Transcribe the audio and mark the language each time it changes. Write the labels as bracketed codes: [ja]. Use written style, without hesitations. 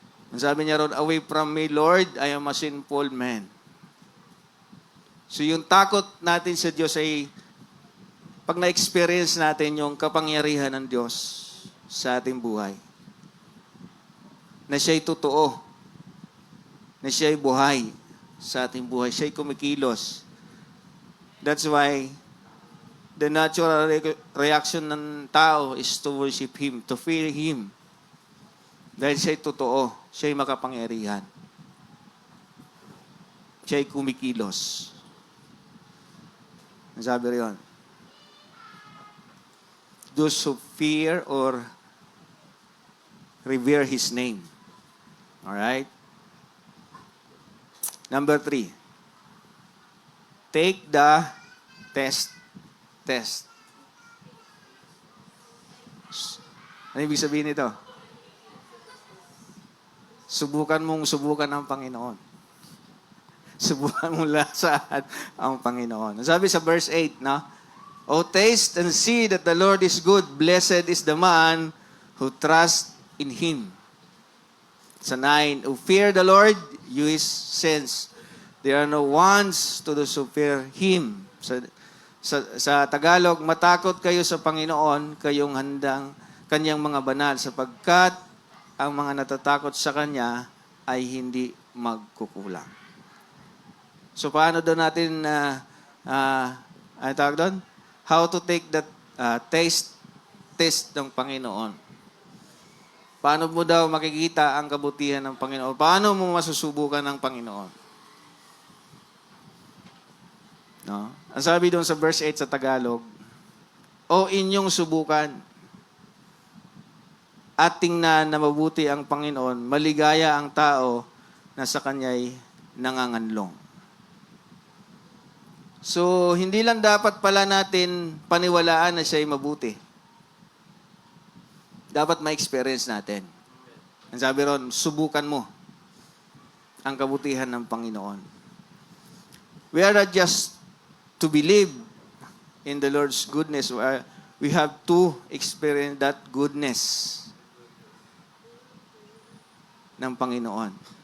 [tl] Ang sabi niya ron, [en] away from me, Lord, I am a sinful man. [tl] So yung takot natin sa Diyos ay pag na-experience natin yung kapangyarihan ng Diyos sa ating buhay. Na siya'y totoo. Na siya'y buhay sa ating buhay. Siya'y kumikilos. [en] That's why the natural reaction ng tao is to worship Him, to fear Him. [tl] Dahil siya'y totoo. Siya'y makapangyarihan. Siya'y kumikilos. Ang sabi rin, [en] those who fear or revere His name. Alright? Number 3. Take the test. [tl] Ano ibig sabihin nito? Subukan ang Panginoon. Subukan mong lahat ang Panginoon. Sabi sa verse 8, no? [en] O taste and see that the Lord is good. Blessed is the man who trusts in Him. Sa 9, who fear the Lord, you His saints. There are no wants to those who fear Him. [tl] Sa Tagalog, matakot kayo sa Panginoon, kayong handang Kanyang mga banal, sapagkat ang mga natatakot sa Kanya ay hindi magkukulang. So, paano doon natin, ano tawag doon? [en] How to take that test [tl] ng Panginoon. Paano mo daw makikita ang kabutihan ng Panginoon? Paano mo masusubukan ng Panginoon? No? Ang sabi doon sa verse 8 sa Tagalog, o inyong subukan at tingnan na mabuti ang Panginoon, maligaya ang tao na sa Kanya'y nanganganlong. So, hindi lang dapat pala natin paniwalaan na siya'y mabuti. Dapat ma-experience natin. Ang sabi ron, subukan mo ang kabutihan ng Panginoon. [en] We are not just to believe in the Lord's goodness. We have to experience that goodness [tl] ng Panginoon.